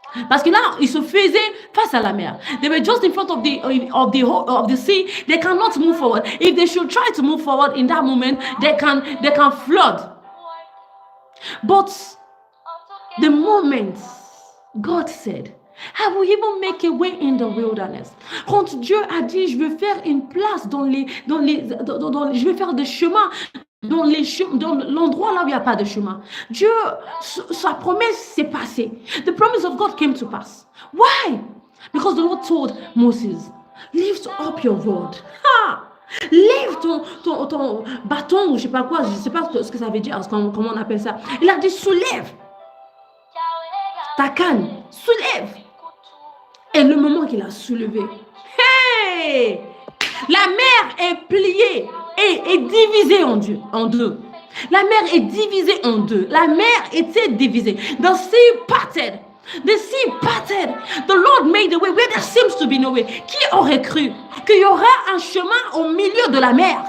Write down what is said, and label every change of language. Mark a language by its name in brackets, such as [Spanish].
[French] Parce que là, ils se faisaient face à la mer. [English] They were just in front of the sea. They cannot move forward. If they should try to move forward in that moment, they can flood. But the moment God said, I will even make a way in the wilderness. [French] Quand Dieu a dit, je vais faire une place je vais faire des chemins dans l'endroit là où il n'y a pas de chemin. Dieu, sa promesse s'est passée. [English] The promise of God came to pass. Why? Because the Lord told Moses, lift up your rod. [French] Lève ton bâton ou je sais pas quoi, je sais pas ce que ça veut dire, comment on appelle ça. Il a dit, soulève ta canne, soulève. Et le moment qu'il a soulevé, hey, la mer est pliée et est divisée en deux. La mer est divisée en deux. La mer était divisée. [English] The sea parted. The sea parted. The Lord made a way where there seems to be no way. [French] Qui aurait cru qu'il y aura un chemin au milieu de la mer?